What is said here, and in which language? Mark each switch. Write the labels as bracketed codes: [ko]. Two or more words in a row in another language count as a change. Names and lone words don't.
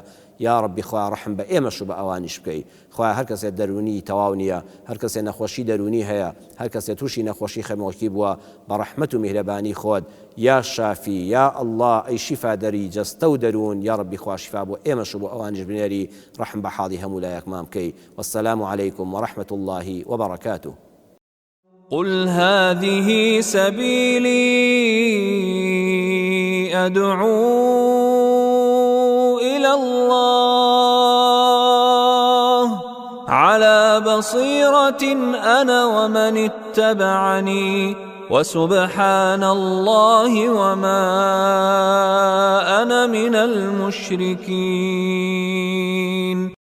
[ckb] یا ڕەبی خوا ڕەحم بە ئێمەش و بە ئەوانیش بکەی. خوا هەر کەسێک دەرونی تەواو نییە، هەر کەسێک نەخۆشی دەرونی هەیە، هەر کەسێک تووشی نەخۆشی خەمۆکی بووە، بە ڕەحمەت و میهرەبانی خۆت [ar] یا شافی یا ئەڵڵا [ckb] ئەی شیفادەری جەستە و دەرون، یا ڕەبی خوا شیفا بۆ ئێمەش و بۆ ئەوانیش بنێری. ڕەحم بە حاڵی هەموو لایەکمان بکەی. [ar] وەسەلام عەلەیکم وەڕەحمەت الله وبەڕەکاتوه. قل هذه سبيلي أدعو إلى الله على بصيرة أنا ومن اتبعني وسبحان الله وما أنا من المشركين.